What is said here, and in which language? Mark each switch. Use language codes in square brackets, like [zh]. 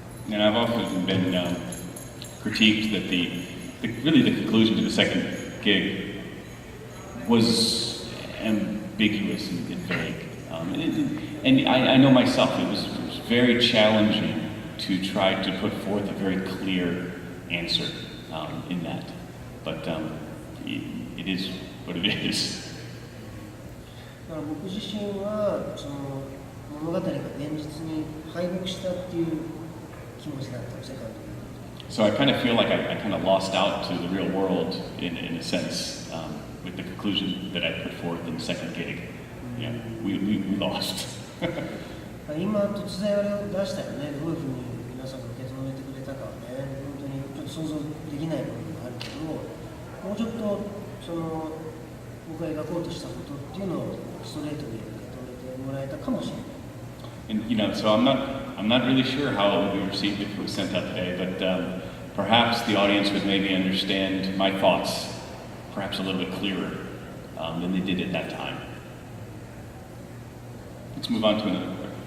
[en] And I've often been critiqued that really the conclusion to the second gig was ambiguous and vague. And I know myself, it was very challenging to try to put forth a very clear answer in that. But it is what it is. [ja] だから僕自身はその物語が現実に敗北したっていう気持ちだったの、セカンドリーグ。 [en] So I kind of feel like I kind of lost out to the real world in a sense with the conclusion that I put forth in the second gig. Yeah, we lost. [ja] 今突然あれを出したよね、どういうふうに皆さんが受け止めてくれたかはね、本当にちょっと想像できない部分があるけど、もうちょっとその僕が描こうとしたことっていうのをストレートに受け止めてもらえたかもしれない。 [en] And so I'm not really sure how it would be received if it was sent out today, but perhaps the audience would maybe understand my thoughts perhaps a little bit clearer than they did at that time. Let's move on to another question.